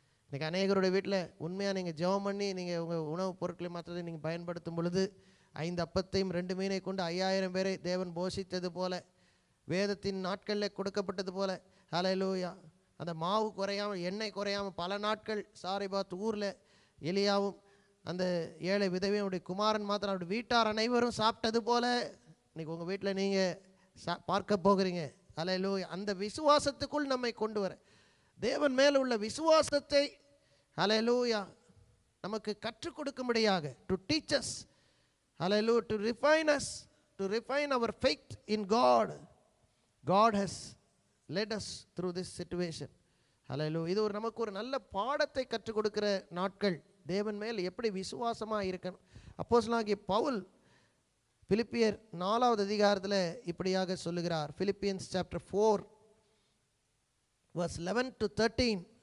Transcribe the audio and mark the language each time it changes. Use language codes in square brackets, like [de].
[ta] இன்றைக்கி அநேகருடைய வீட்டில் உண்மையாக நீங்கள் ஜெபம் பண்ணி நீங்கள் உங்கள் உணவுப் பொருட்களை மற்றதை நீங்கள் பயன்படுத்தும் பொழுது, 5 அப்பத்தையும் 2 மீனை கொண்டு 5000 பேரை தேவன் போஷித்தது போல, வேதத்தின் நாட்களில் கொடுக்கப்பட்டது போல, ஹல்லேலூயா, அந்த மாவு குறையாமல் எண்ணெய் குறையாமல் பல நாட்கள் சாரிபாத் ஊரில் எலியாவும் அந்த ஏழை விதவையும் அவருடைய குமாரன் மாத்திரம் அவருடைய வீட்டார் அனைவரும் சாப்பிட்டது போல இன்றைக்கி உங்கள் வீட்டில் நீங்கள் பார்க்க போகிறீங்க. ஹல்லேலூயா. அந்த விசுவாசத்துக்குள் நம்மை கொண்டு வர, தேவன் மேலே உள்ள விசுவாசத்தை ஹல்லேலூயா நமக்கு கற்றுக் கொடுக்கும்படியாக, [en] To teach us, hallelujah, to refine us, to refine our faith in God. God has led us through this situation. Hallelujah. [ta] இது நமக்கு ஒரு நல்ல பாடத்தை கற்றுக் கொடுக்கிற நாட்கள். தேவன் மேல் எப்படி விசுவாசமாக இருக்கணும். அப்போஸ்தலனாகிய பவுல் பிலிப்பியர் 4வது அதிகாரத்தில் இப்படியாக சொல்லுகிறார். [en] Philippians chapter 4 verse 11 to 13.